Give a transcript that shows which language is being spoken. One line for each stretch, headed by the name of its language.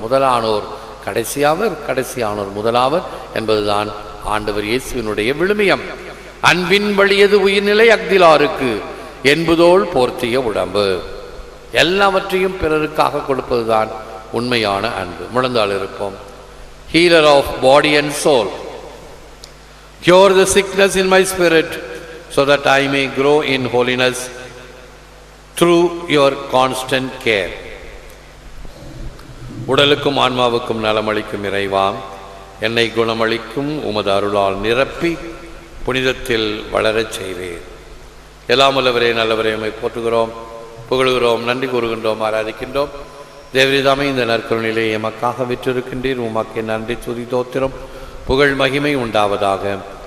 Tamil: முதலானோர் கடைசியாவர், கடைசியானோர் முதலாவர் என்பதுதான் ஆண்டவர் இயேசுவினுடைய விழுமியம். அன்பின் வழியது உயிர்நிலை அக்திலாருக்கு என்பதோள் போர்த்திய உடம்பு. எல்லாவற்றையும் பிறருக்காக கொடுப்பதுதான் உண்மையான அன்பு. முழந்தாள் இருப்போம்.
English: Healer of body and soul, cure the sickness in my spirit, so that I may grow in holiness through your constant care.
Tamil: உடலுக்கும் ஆன்மாவுக்கும் நலமளிக்கும் இறைவா, என்னை குணமளிக்கும் உமது அருளால் நிரப்பி புனிதத்தில் வளரச் செய்வீர். எல்லாம் வல்லவரே, நல்லவரே, உம்மை போற்றுகிறோம், புகழுகிறோம், நன்றி கூறுகின்றோம், ஆராதிக்கின்றோம். தேவரிதாமே இந்த நற்கருணையிலே எமக்காக விற்றிருக்கின்றீர். உமக்கு நன்றி, துதி, தோத்திரம், புகழ், மகிமை உண்டாவதாக.